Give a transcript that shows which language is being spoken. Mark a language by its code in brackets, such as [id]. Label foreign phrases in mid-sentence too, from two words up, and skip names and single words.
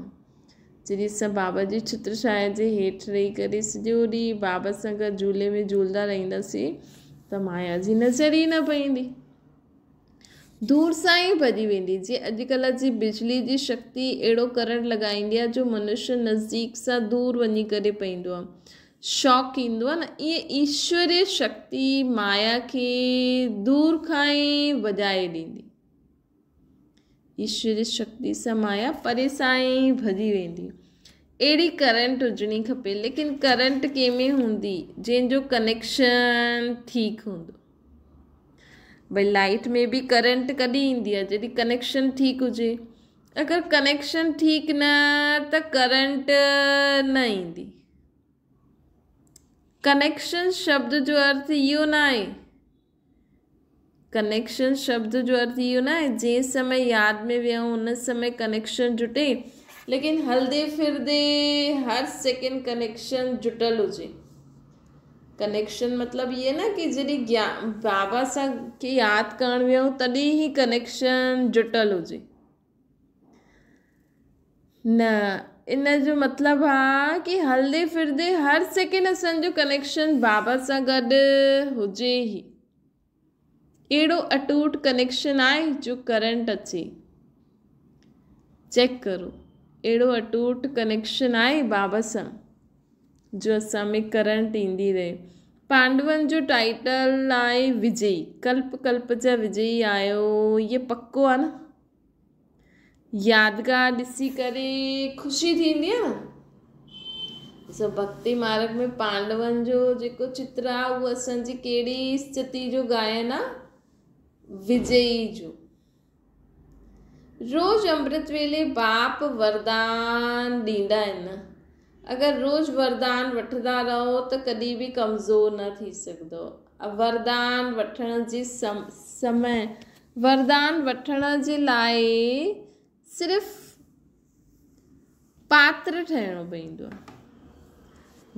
[sd] जॾहिं असां बाबा जी छत्रछाया जे हेठि रही करे सॼो ॾींहुं बाबा सां गॾु झूले में झूलंदा रहंदासीं त माया जी नज़र ई न पईंदी, दूर सां ई भॼी वेंदी। जीअं अॼुकल्ह जी बिजली जी शक्ति अहिड़ो करंट लॻाईंदी आहे जो मनुष्य नज़दीक सां दूर वञी करे पईंदो आहे, शॉक ईंदो आहे न। ईअं ईश्वरीय शक्ति माया खे दूर खां ई वॼाए ॾींदी। ईश्वरी शक्ति सां माया परे सां ई भॼी वेंदी। अहिड़ी करंट हुजणी खपे, लेकिन करंट कंहिंमें हूंदी जंहिंजो कनेक्शन ठीकु हूंदो। भई लाइट में बि करंट कॾहिं ईंदी आहे, जॾहिं कनेक्शन ठीकु हुजे। अगरि कनेक्शन ठीकु न त करंट न ईंदी। कनेक्शन शब्द जो अर्थ इहो न आहे, कनेक्शन शब्द जो अर्थ इहो न आहे जंहिं समय यादि में विहूं उन समय कनेक्शन जुटे, लेकिन हलदे फिरदे हर सेकेंड कनेक्शन जुटल हुजे। कनेक्शन [hi] मतलब ये ना कि [sd] जॾहिं बाबा सां खे यादि करणु विहूं तॾहिं ई कनेक्शन जुटल हुजे, न, इन जो मतिलबु आहे कि हलदे फिरदे हर सेकेंड असांजो कनेक्शन बाबा सां गॾु हुजे ई। अहिड़ो अटूट कनेक्शन आहे जो करंट अचे, चेक करो, अहिड़ो अटूट कनेक्शन आहे बाबा सां जो असां में करंट ईंदी रहे। पांडवनि जो टाइटल आहे विजयी, कल्प कल्प जा विजयी आयो, ये पक्को आहे न। यादगार ॾिसी करे ख़ुशी थींदी आहे न। सो भक्ति मार्ग में पांडवनि जो जेको चित्र आहे उहो असांजी कहिड़ी स्थिति जो गायन आहे, विजयी जो। रोज अमृत वेले बाप वरदान ॾींदा आहिनि। अगरि रोज़ वरदान वठंदा रहो त कॾहिं बि कमज़ोर न थी सघंदो। वरदान वठण जे समय वरदान वठण जे लाइ सिर्फ़ पात्र ठहिणो पवंदो आहे।